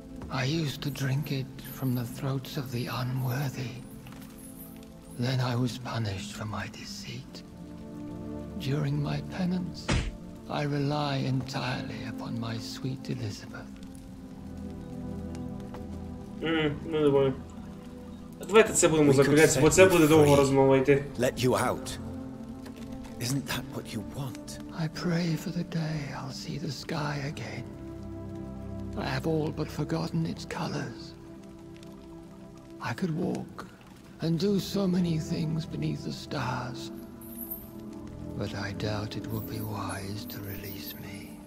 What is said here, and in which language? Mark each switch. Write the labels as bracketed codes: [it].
[en] I used to drink it from the throats of the unworthy. Then I was punished for my deceit. During my penance, I rely entirely upon my sweet Elizabeth. [uk] Ну давай. Давайте це будемо закруглятися, бо це буде довго розмова йти. [en] Let you out. Isn't that what you want? I pray for the day I'll see the sky again. I have all but forgotten its colors. I could walk and do so many things beneath the stars, but I doubt it will be wise to release me.